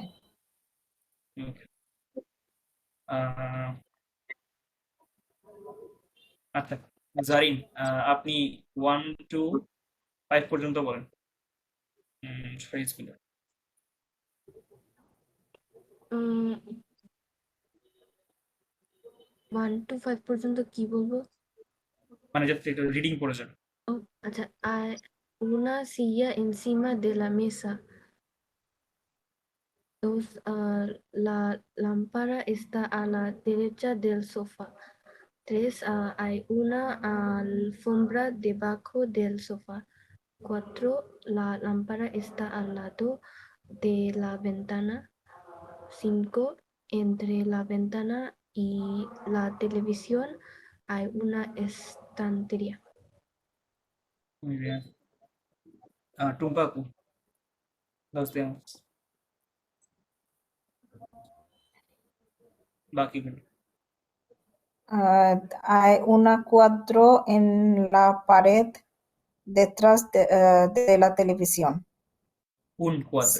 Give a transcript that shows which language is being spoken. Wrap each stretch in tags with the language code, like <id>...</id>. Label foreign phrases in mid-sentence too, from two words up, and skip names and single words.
<bn>ওকে, আচ্ছা জারিন, আপনি 1 to 5 পর্যন্ত বলেন ফ্রেজগুলো। 1 to 5 পর্যন্ত কি বলবো? মানে জাস্ট একটু রিডিং পড়ে যান। আচ্ছা,</bn> <es>hay una silla encima de la mesa. 2, la lámpara está a la derecha del sofá. 3, hay una alfombra debajo del sofá. 4, la lámpara está al lado de la ventana. 5, entre la ventana y la televisión hay una estantería. Muy bien.</es> <bn>টুম্পা আপু,</bn> <es>los demás বাকিগুলো। Hay una cuadro en la pared detrás de la televisión. un cuadro।</es>